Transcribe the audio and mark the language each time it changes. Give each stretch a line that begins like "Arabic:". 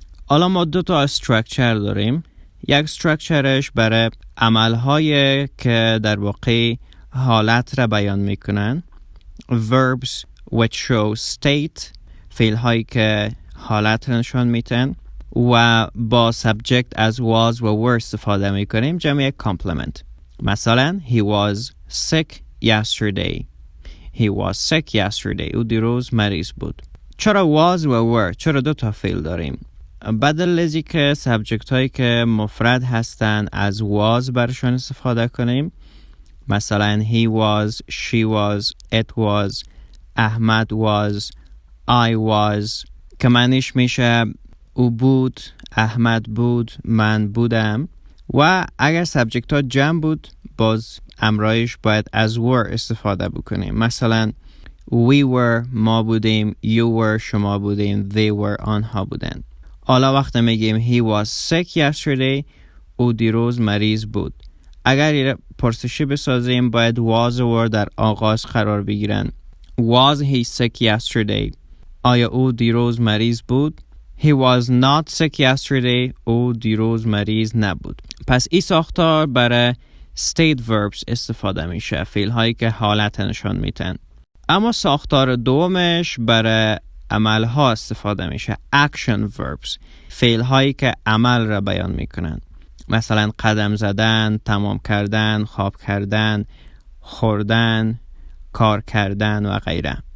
Persian: حالا ما 2 تا structure داریم. یک structureش برای عملهای که در واقع حالت را بیان میکنن، verbs which show state، فعل هایی که حالت را نشان میتن، و با subject از was و were استفاده میکنیم، جمع complement.
English: مثلا he was sick yesterday. He was sick yesterday.
Persian: او دیروز مریض بود. چرا was و were؟ چرا 2 تا فعل داریم؟ بدل ازی که سابجکت هایی که مفرد هستن از was برشان استفاده کنیم. مثلا he was، she was، it was، احمد was، I was، که معنیش میشه او بود، احمد بود، من بودم. و اگر سابجکت ها جمع بود، باز امرایش باید از were استفاده بکنیم. مثلا we were، ما بودیم، you were، شما بودیم، they were، آنها بودن. حالا وقتی میگیم
English: he was sick yesterday،
Persian: او دیروز مریض بود. اگر پرسشی بسازیم باید was و were در آغاز قرار بگیرن.
English: Was he sick yesterday؟
Persian: آیا او دیروز مریض بود؟
English: He was not sick yesterday.
Persian: او دیروز مریض نبود. پس این ساختار برای state verbs استفاده میشه. فعل هایی که حالت نشان میتن. اما ساختار دومش برای عمل ها استفاده میشه.
English: action verbs.
Persian: فعل هایی که عمل را بیان میکنن. مثلا قدم زدن، تمام کردن، خواب کردن، خوردن، کار کردن و غیره.